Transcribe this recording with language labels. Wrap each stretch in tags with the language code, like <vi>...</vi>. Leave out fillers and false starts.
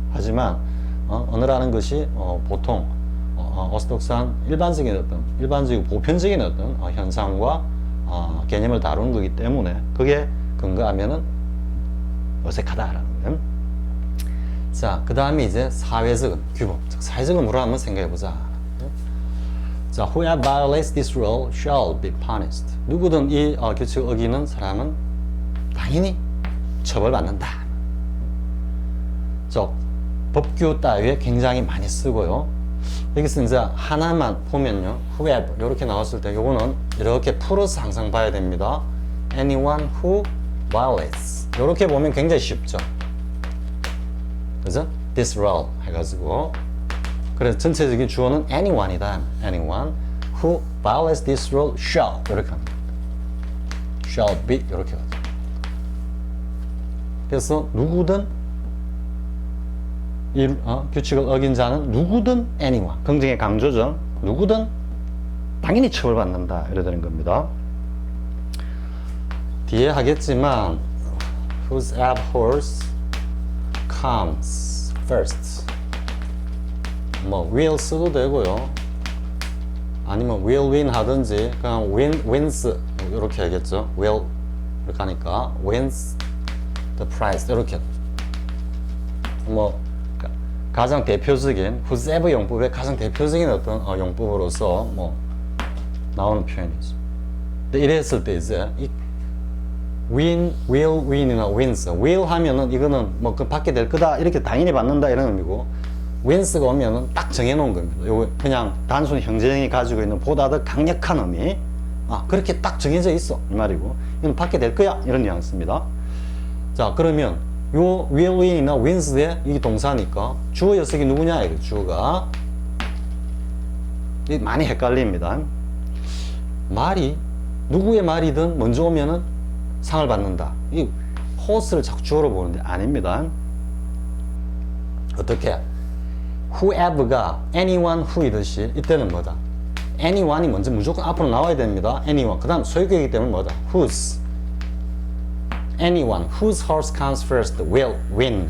<ko>하지만 언어라는 것이 보통 어스톡스한 일반적이고 보편적인 어떤 현상과 개념을 다루는 거기 때문에 그게 근거하면은 어색하다라는 거예요. 자, 그 다음에 이제 사회적 규범, 즉 사회적 의무를 한번 생각해보자. 자,</ko> <en>whoever violates this rule shall be punished.</en> <ko>누구든 이 규칙을 어기는 사람은 당연히 처벌받는다. 즉 법규 따위에 굉장히 많이 쓰고요. 여기서 이제 하나만 보면요, whoever 이렇게 나왔을 때 요거는 이렇게 풀어서 항상 봐야 됩니다.</ko> <en>anyone who violates</en> <ko>이렇게 보면 굉장히 쉽죠. 그죠?</ko> <en>this rule</en> <ko>해가지고 그래서 전체적인 주어는 anyone이다.</ko> <en>anyone who violates this rule shall 이렇게 합니다. shall be</en> <ko>이렇게 하죠. 그래서 누구든 이 규칙을 어긴 자는 누구든 anyone 긍정의 강조죠. 누구든 당연히 처벌받는다 이래 되는 겁니다. 뒤에 하겠지만</ko> <en>whose abhors comes first.</en> <ko>뭐 will 써도 되고요. 아니면 will win 하든지 그냥 wins 이렇게 하겠죠.</ko> <en>will</en> <ko>이렇게 하니까</ko> <en>wins the prize 이렇게.</en> <ko>뭐 가장 대표적인 whosever 용법의 가장 대표적인 어떤 용법으로서 뭐 나오는 표현이죠. 근데 이랬을 때 이제 이 win, will, win이나 wins. will 하면은 이거는 뭐 그 받게 될 거다 이렇게 당연히 받는다 이런 의미고, wins가 오면은 딱 정해놓은 겁니다. 요거 그냥 단순히 형제형이 가지고 있는 보다 더 강력한 의미. 그렇게 딱 정해져 있어 이 말이고, 이건 받게 될 거야 이런 뉘앙스입니다. 자, 그러면 요 will, win이나 wins의 이게 동사니까 주어 녀석이 누구냐 이거 주어가 많이 헷갈립니다. 말이 누구의 말이든 먼저 오면은 상을 받는다. 이 horse를 자꾸 주어로 보는데 아닙니다. 어떻게? whoever가</ko> <en>anyone who</en> <ko>이듯이 이때는 뭐다? anyone이 먼저 무조건 앞으로 나와야 됩니다.</ko> <en>anyone.</en> <ko>그 다음 소유격이기 때문에 뭐다?</ko> <en>whose. anyone whose horse comes first will win.</en>